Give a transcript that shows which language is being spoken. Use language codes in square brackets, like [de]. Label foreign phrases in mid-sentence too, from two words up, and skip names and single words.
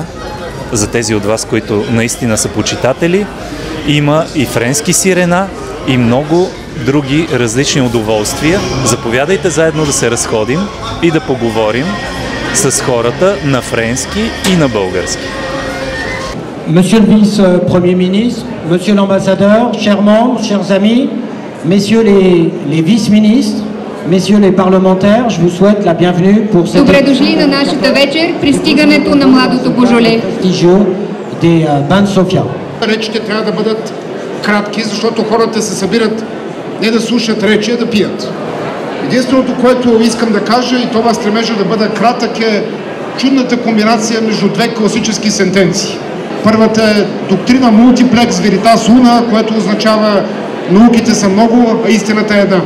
[bg] За тези от вас, които наистина са почитатели, има и френски сирена и много други различни удоволствия. Заповядайте заедно да се разходим и да поговорим с хората на френски и на български. [fr] Monsieur le vice-premier ministre, monsieur l'ambassadeur, chers membres, chers amis, messieurs les vice-ministres, messieurs les parlementaires, je vous souhaite la bienvenue pour cette... [bg] Добре дошли на нашата вечер, пристигането на младото божоле. [fr] ...prestigieux des Bains de Sofia. [bg] Речите трябва да бъдат кратки, защото хората се събират не да слушат речи, а да пият. Единственото, което искам да кажа, и това стремежа да бъда кратък, е чудната комбинация между две класически сентенции. Първата е доктрина [la] multiplex veritas una, [bg] което означава науките са много, а истината е една.